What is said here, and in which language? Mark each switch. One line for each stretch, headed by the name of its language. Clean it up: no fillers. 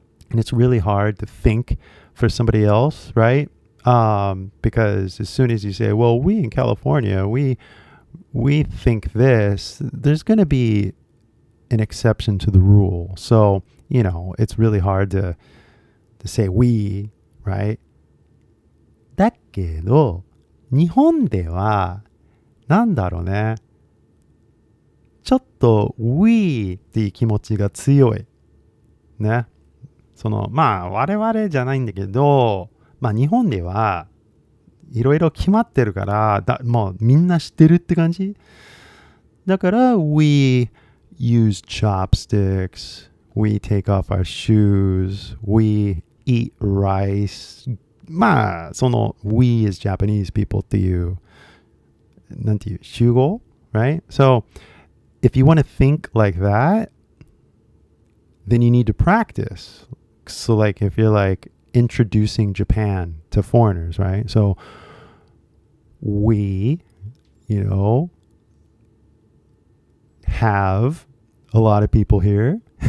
English: And it's really hard to think for somebody else, right? Because as soon as you say, well, we in California, we think this, there's going to be an exception to the rule. So, you know, it's really hard to say we, right?
Japanese: だけど、日本では、なんだろうね。ちょっと we っていう気持ちが強い。ね。まあ、我々じゃないんだけど、まあ、日本ではいろいろ決まってるから、もうみんな知ってるって感じ。だから、
English: we use chopsticks, we take off our shoes, we eat rice.
Japanese: まあ、
English: we is Japanese people
Japanese: っていう、なんていう、集合 right?
English: So, if you want to think like that, then you need to practice. So, like, if you're like introducing Japan to foreigners, right? So, we, you know, have a lot of people here.